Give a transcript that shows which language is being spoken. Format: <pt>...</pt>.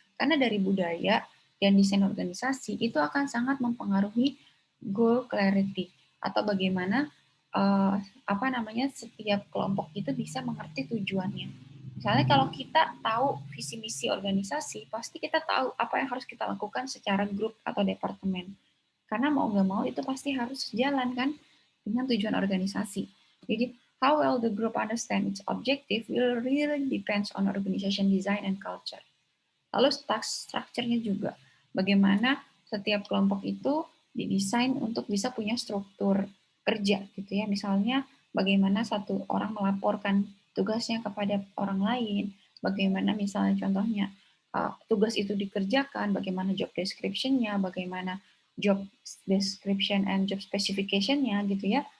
<id>Karena dari budaya dan desain organisasi itu akan sangat mempengaruhi goal clarity atau bagaimana apa namanya, setiap kelompok itu bisa mengerti tujuannya. Misalnya kalau kita tahu visi misi organisasi, pasti kita tahu apa yang harus kita lakukan secara grup atau departemen. Karena mau nggak mau itu pasti harus sejalan kan dengan tujuan organisasi.</id> <en>Jadi, how well the group understand its objective will really depends on organization design and culture.</en> <id>Lalu strukturnya juga, bagaimana setiap kelompok itu didesain untuk bisa punya struktur kerja gitu ya. Misalnya bagaimana satu orang melaporkan tugasnya kepada orang lain, bagaimana misalnya contohnya tugas itu dikerjakan, bagaimana job description-nya, bagaimana job description and job specification-nya gitu ya.</id>